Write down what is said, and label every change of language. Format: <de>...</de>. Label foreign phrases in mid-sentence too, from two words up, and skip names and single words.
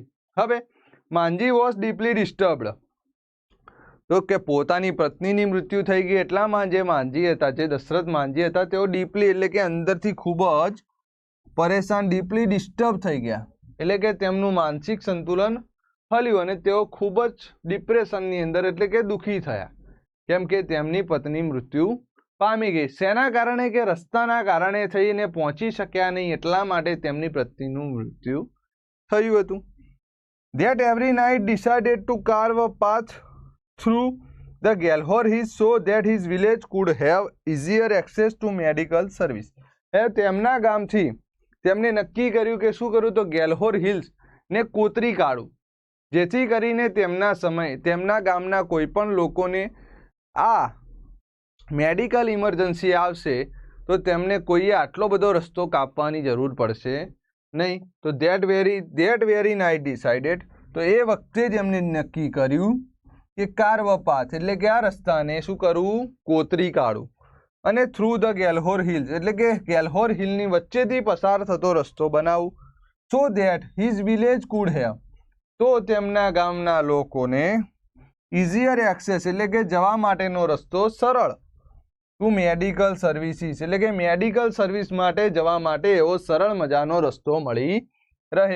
<gu>હવે માંજી</gu> <en>was deeply disturbed</en> <gu>તો કે પોતાની પત્નીની મૃત્યુ થઈ ગઈ એટલામાં જે માંજી હતા જે દશરથ માંજી હતા તેઓ ડીપલી એટલે કે અંદરથી ખૂબ જ પરેશાન</gu> <en>deeply disturb</en> <gu>થઈ ગયા એટલે કે તેમનું માનસિક સંતુલન હલ્યું અને તેઓ ખૂબ જ ડિપ્રેશનની અંદર એટલે કે દુઃખી થયા કેમ કે તેમની પત્ની મૃત્યુ પામી ગઈ. શેના કારણે કે રસ્તાના કારણે થઈને પહોંચી શક્યા નહીં એટલા માટે તેમની પત્નીનું મૃત્યુ થયું હતું.</gu> <en>That every night decided to carve a path through the Gellhor Hills so that his village could have easier access to medical service.</en> <gu>તેમના ગામથી તેમણે નક્કી કર્યું કે શું કરું તો ગેલહોર હિલ્સ ને કોતરી કાઢું જેથી કરીને તેમના ગામના કોઈ પણ લોકોને આ</gu> <en>medical emergency</en> <gu>આવશે તો તેમને કોઈએ આટલો બધો રસ્તો કાપવાની જરૂર પડશે નહીં. તો</gu> <en>that very night decided</en> <gu>તો એ વખતે જ એમને નક્કી કર્યું કે</gu> <en>carve path</en> <gu>એટલે કે આ રસ્તાને શું કરવું કોતરી કાઢું અને</gu> <en>through the Gellhor Hills</en> <gu>એટલે કે ગેલહોર હિલની વચ્ચેથી પસાર થતો રસ્તો બનાવું</gu> <en>so that his village could have</en> <gu>તો તેમના ગામના લોકોને</gu> <en>easier access</en> <gu>એટલે કે જવા માટેનો રસ્તો સરળ</gu> <en>to medical services</en> <gu>એટલે કે</gu> <en>medical service</en> <gu>માટે જવા માટે એવો સરળ મજાનો રસ્તો મળી રહે.</gu>